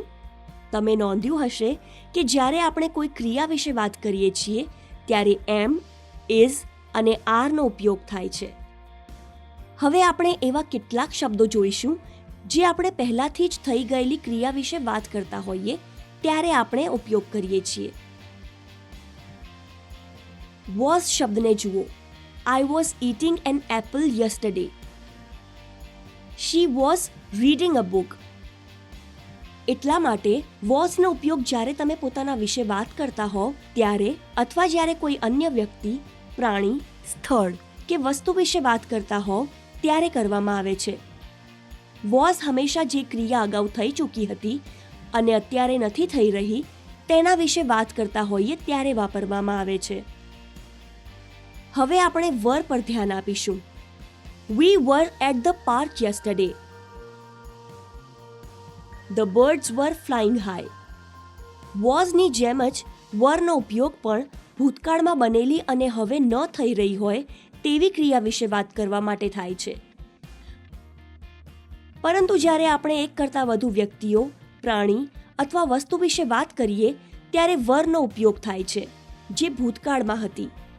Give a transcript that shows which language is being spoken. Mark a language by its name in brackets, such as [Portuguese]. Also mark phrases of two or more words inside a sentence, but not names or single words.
[Gujarati] તમે નોંધ્યું હશે કે જ્યારે આપણે કોઈ ક્રિયા વિશે વાત કરીએ છીએ ત્યારે એમ, ઇઝ અને આરનો ઉપયોગ થાય છે. હવે આપણે એવા કેટલાક શબ્દો જોઈશું જે આપણે પહેલાથી જ થઈ ગયેલી ક્રિયા વિશે વાત કરતા હોઈએ ત્યારે આપણે ઉપયોગ કરીએ છીએ. વોઝ શબ્દને જુઓ. [English] I was eating an apple yesterday. She was reading a book. [Gujarati] એટલા માટે વોઝનો ઉપયોગ જ્યારે તમે પોતાના વિશે વાત કરતા હોવ ત્યારે અથવા જ્યારે કોઈ અન્ય વ્યક્તિ, પ્રાણી, સ્થળ કે વસ્તુ વિશે વાત કરતા હોવ ત્યારે કરવામાં આવે છે. વોઝ હંમેશા જે ક્રિયા અગાઉ થઈ ચૂકી હતી અને અત્યારે નથી થઈ રહી તેના વિશે વાત કરતા હોઈએ ત્યારે વાપરવામાં આવે છે. હવે આપણે વર પર ધ્યાન આપીશું. [English] We were at the park yesterday. The birds were flying high. [Gujarati] વોઝની જેમ જ વરનો ઉપયોગ પણ ભૂતકાળમાં બનેલી અને હવે ન થઈ રહી હોય તેવી ક્રિયા વિશે વાત કરવા માટે થાય છે. પરંતુ જ્યારે આપણે એક કરતાં વધુ વ્યક્તિઓ, પ્રાણી અથવા વસ્તુ વિશે વાત કરીએ ત્યારે વરનો ઉપયોગ થાય છે જે ભૂતકાળમાં હતી.